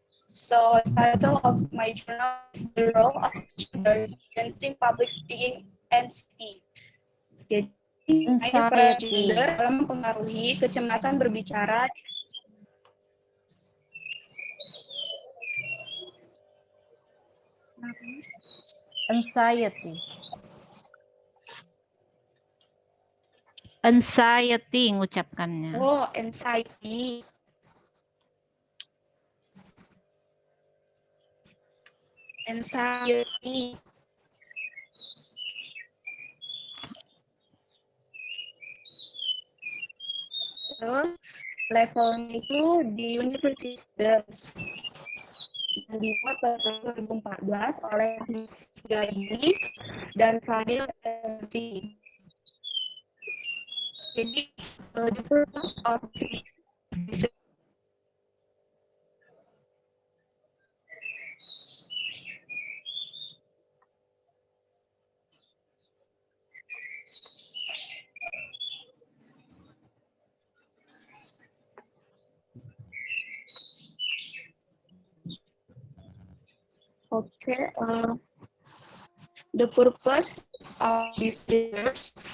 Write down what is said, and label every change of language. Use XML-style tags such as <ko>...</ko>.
<en>So, title of my journal is The Role of Gender in Public Speaking and Speaking.</en> <id>Jadi, peran gender dalam mempengaruhi kecemasan berbicara.</id> <en>Anxiety.</en> <id>Anxiety ngucapkannya.</id> <en>Oh, anxiety. Anxiety.</en> <id>Terus levelnya itu di universitas dan dibuat pada 2014 oleh Gaby dan Fadil MV.</id> <en>Jadi the purpose of this the purpose of this research</en>